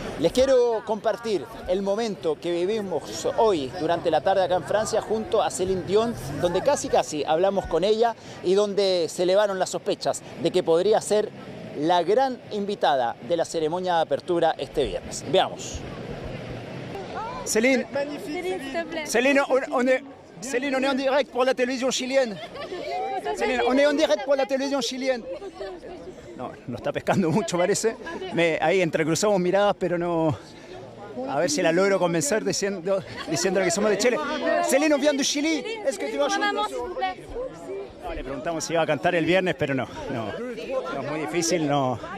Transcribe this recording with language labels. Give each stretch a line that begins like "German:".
Spanish: Les quiero compartir el momento que vivimos hoy durante la tarde acá en Francia junto a Celine Dion, donde casi hablamos con ella y donde se elevaron las sospechas de que podría ser la gran invitada de la ceremonia de apertura este viernes. Veamos.
French: Céline, Céline, Céline, on est en direct pour la télévision chilienne. Céline, on est en direct pour la télévision chilienne.
Spanish: No, nos está pescando mucho parece. Ahí entrecruzamos miradas, pero no... A ver si la logro convencer diciéndole que somos de Chile.
French: Céline, on vient de Chile.
Spanish: ¿Es que te vas a... No, le preguntamos si iba a cantar el viernes, pero no, es muy difícil, no.